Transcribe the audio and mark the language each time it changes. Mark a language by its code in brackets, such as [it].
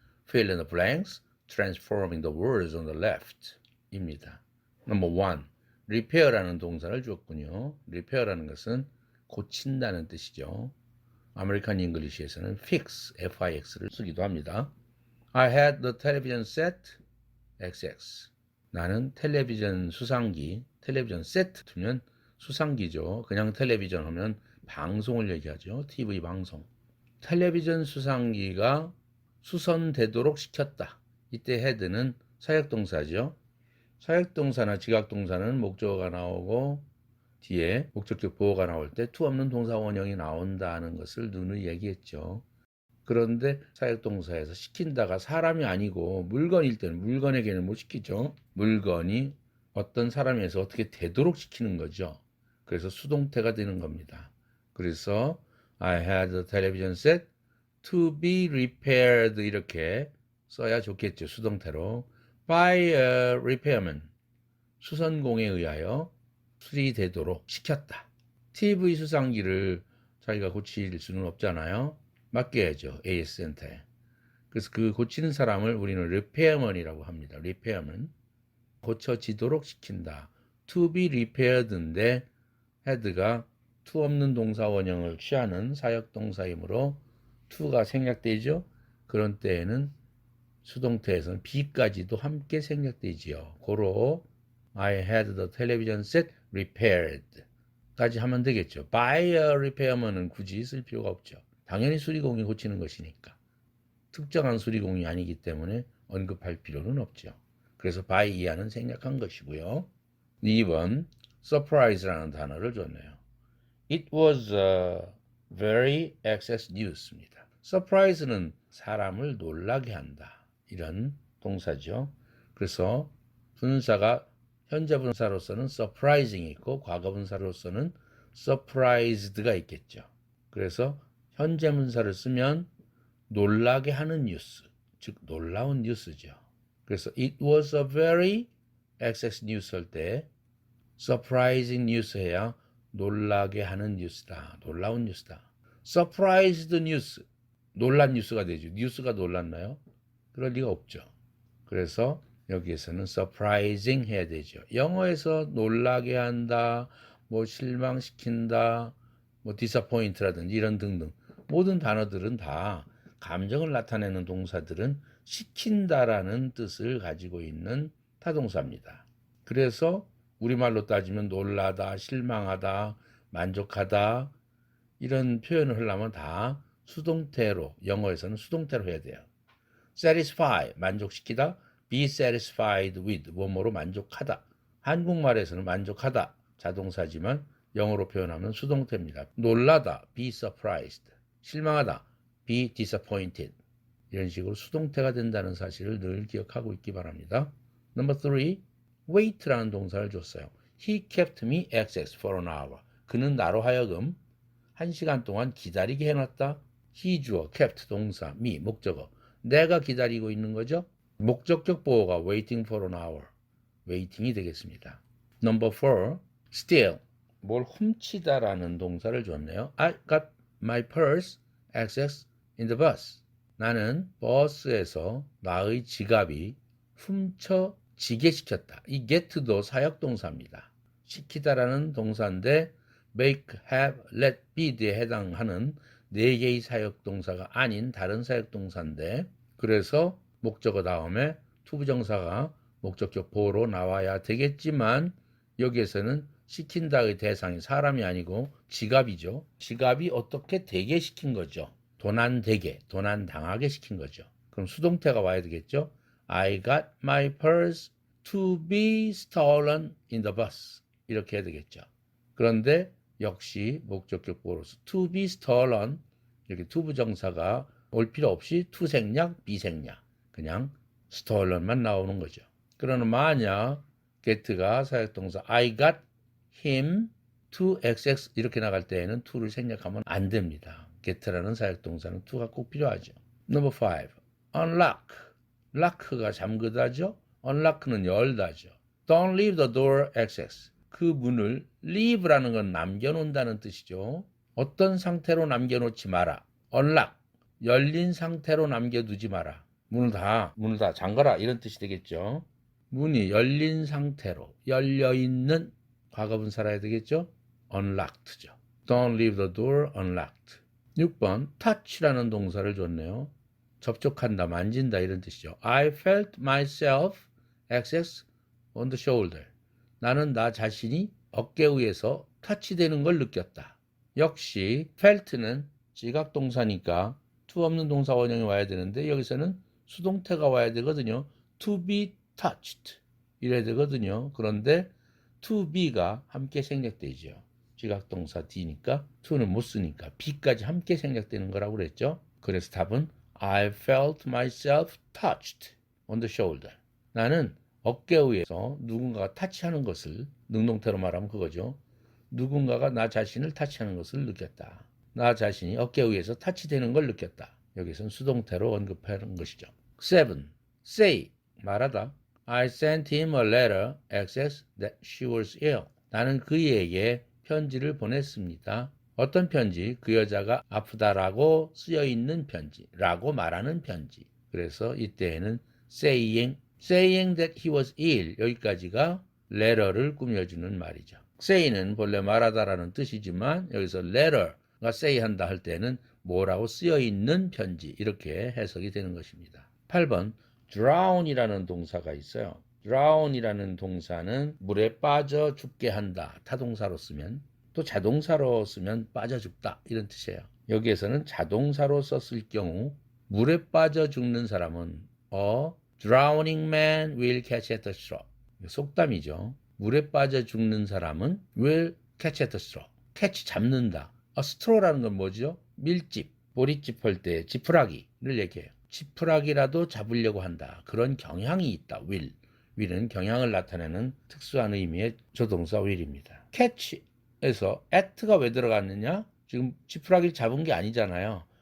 [en] Fill in the blanks, transforming the words on the left 입니다. Number 1. [ko] repair라는 동사를 주었군요. repair라는 것은 고친다는 뜻이죠. 아메리칸 잉글리시에서는 fix, fix를 쓰기도 합니다. [en] I had the television set XX. [ko] 나는 텔레비전 수상기, 텔레비전 세트면 수상기죠. 그냥 텔레비전 하면 방송을 얘기하죠. TV 방송. 텔레비전 수상기가 수선되도록 시켰다. 이때 had는 사역동사죠. 사역동사나 지각동사는 목적어가 나오고 뒤에 목적격 보어가 나올 때 to 없는 동사 원형이 나온다는 것을 누누이 얘기했죠. 그런데 사역동사에서 시킨다가 사람이 아니고 물건일 때는 물건에게는 못 시키죠. 물건이 어떤 사람에서 어떻게 되도록 시키는 거죠. 그래서 수동태가 되는 겁니다. [en] 그래서 I had a television set to be repaired [ko] 이렇게 써야 좋겠죠. 수동태로 [en] by a repairman [ko] 수선공에 의하여 수리되도록 시켰다. TV 수상기를 자기가 고칠 수는 없잖아요. 맡겨야죠. AS 센터에. 그래서 그 고치는 사람을 우리는 repairman이라고 합니다. repairman. 고쳐지도록 시킨다. [en] to be repaired [ko] 인데 had가 to 없는 동사 원형을 취하는 사역동사이므로 to가 생략되죠. 그런 때에는 수동태에서는 be까지도 함께 생략되지요. [en] 고로 I had the television set repaired [ko] 까지 하면 되겠죠. [en] by a repairman [ko] 은 굳이 쓸 필요가 없죠. 당연히 수리공이 고치는 것이니까. 특정한 수리공이 아니기 때문에 언급할 필요는 없죠. 그래서 by 이하는 생략한 것이고요. 2번 surprise라는 단어를 줬네요. [en] It was a very excess news입니다. [ko] surprise는 사람을 놀라게 한다. 이런 동사죠. 그래서 분사가 현재 분사로서는 surprising이 있고 과거 분사로서는 surprised가 있겠죠. 그래서 현재 분사를 쓰면 놀라게 하는 뉴스, 즉 놀라운 뉴스죠. [en] 그래서 it was a very excess news 할 때 surprising news [ko] 해야 놀라게 하는 뉴스다. 놀라운 뉴스다. surprised news, 놀란 뉴스가 되죠. 뉴스가 놀랐나요? 그럴 리가 없죠. 그래서 여기에서는 surprising 해야 되죠. 영어에서 놀라게 한다, 뭐 실망시킨다, 뭐 disappoint라든지 이런 등등 모든 단어들은 다 감정을 나타내는 동사들은 시킨다라는 뜻을 가지고 있는 타동사입니다. 그래서 우리말로 따지면 놀라다, 실망하다, 만족하다 이런 표현을 하려면 다 수동태로 영어에서는 수동태로 해야 돼요. satisfy 만족시키다, [en] be satisfied with [ko] 뭐뭐로 만족하다. 한국말에서는 만족하다 자동사지만 영어로 표현하면 수동태입니다. 놀라다, [en] be surprised. [ko] 실망하다, [en] be disappointed. [ko] 이런 식으로 수동태가 된다는 사실을 늘 기억하고 있기 바랍니다. [en] Number 3, wait라는 동사를 줬어요. He kept me access for an hour. [ko] 그는 나로 하여금 1시간 동안 기다리게 해놨다. he 주어, kept 동사, me 목적어. 내가 기다리고 있는 거죠. 목적격 보어가 [en] waiting for an hour. [ko] waiting이 되겠습니다. [en] Number 4, steal. [ko] 뭘 훔치다라는 동사를 줬네요. [en] I got my purse access in the bus. [ko] 나는 버스에서 나의 지갑이 지게 시켰다. 이 get도 사역동사입니다. 시키다라는 동사인데 make, have, let, be에 해당하는 4개의 사역동사가 아닌 다른 사역동사인데 그래서 목적어 다음에 투부정사가 목적격 보로 나와야 되겠지만 여기에서는 시킨다의 대상이 사람이 아니고 지갑이죠. 지갑이 어떻게 되게 시킨 거죠. 도난되게, 도난당하게 시킨 거죠. 그럼 수동태가 와야 되겠죠. [en] I got my purse to be stolen in the bus. [ko] 이렇게 해야 되겠죠. 그런데 역시 목적격 보로서 [en] to be stolen [ko] 이렇게 투부정사가 올 필요 없이 투생략, 비생략 그냥 stolen만 나오는 거죠. 그러나 만약 get가 사역동사 [en] I got him to XX [ko] 이렇게 나갈 때에는 to를 생략하면 안 됩니다. get라는 사역동사는 to가 꼭 필요하죠. [en] Number 5. unlock. lock가 잠그다죠. [ko] unlock는 열다죠. [en] Don't leave the door XX. [ko] 그 문을 leave라는 건 남겨놓는다는 뜻이죠. 어떤 상태로 남겨놓지 마라. [en] unlock. [ko] 열린 상태로 남겨두지 마라. 문을 다 잠가라 이런 뜻이 되겠죠. 문이 열린 상태로 열려있는 과거분사라 해야 되겠죠. unlocked죠. [en] Don't leave the door unlocked. [ko] 6번 touch라는 동사를 줬네요. 접촉한다, 만진다 이런 뜻이죠. [en] I felt myself XX on the shoulder. [ko] 나는 나 자신이 어깨 위에서 터치되는 걸 느꼈다. 역시 felt는 지각동사니까 to 없는 동사 원형이 와야 되는데 여기서는 수동태가 와야 되거든요. [en] to be touched [ko] 이래야 되거든요. 그런데 to be가 함께 생략되죠. 지각동사 D니까 to는 못 쓰니까 be까지 함께 생략되는 거라고 그랬죠. 그래서 답은 [en] I felt myself touched on the shoulder. [ko] 나는 어깨 위에서 누군가가 타치하는 것을 능동태로 말하면 그거죠. 누군가가 나 자신을 타치하는 것을 느꼈다. 나 자신이 어깨 위에서 타치되는 걸 느꼈다. 여기서는 수동태로 언급하는 것이죠. 7. say 말하다. [en] I sent him a letter XX that she was ill. [ko] 나는 그에게 편지를 보냈습니다. 어떤 편지? 그 여자가 아프다라고 쓰여있는 편지 라고 말하는 편지. 그래서 이때에는 [en] saying that he was ill [ko] 여기까지가 letter를 꾸며주는 말이죠. say는 본래 말하다라는 뜻이지만 여기서 letter가 say 한다 할 때는 뭐라고 쓰여있는 편지 이렇게 해석이 되는 것입니다. 8번 drown이라는 동사가 있어요. drown이라는 동사는 물에 빠져 죽게 한다. 타동사로 쓰면 또 자동사로 쓰면 빠져 죽다 이런 뜻이에요. 여기에서는 자동사로 썼을 경우 물에 빠져 죽는 사람은 [en] a drowning man will catch at the straw. [ko] 속담이죠. 물에 빠져 죽는 사람은 [en] will catch at the straw. [ko] catch 잡는다. a straw라는 건 뭐죠? 밀집, 보리집 할 때 지푸라기를 얘기해요. 지푸라기라도 잡으려고 한다. 그런 경향이 있다. will은 경향을 나타내는 특수한 의미의 조동사 will입니다. catch에서 at가 왜 들어갔느냐? 지금 지푸라기를 잡은 게 아니잖아요.